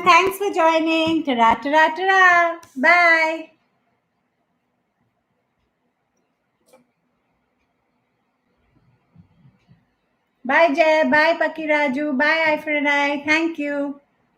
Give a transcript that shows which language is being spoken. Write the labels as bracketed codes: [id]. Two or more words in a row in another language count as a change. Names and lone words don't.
[en] Thanks for joining. Ta-ra, ta-ra, ta-ra. Bye. Bye, Jay. Bye, Pakiraju. Bye, Ifranai. Thank you.